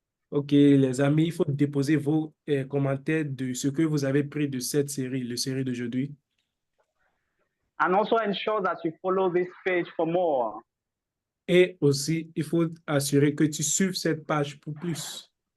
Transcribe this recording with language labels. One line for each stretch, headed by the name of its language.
French: OK, les amis, il faut déposer vos commentaires de ce que vous avez pris de cette série, la série d'aujourd'hui.
English: And also ensure that you follow this page for more.
French: Et aussi, il faut assurer que tu suives cette page pour plus.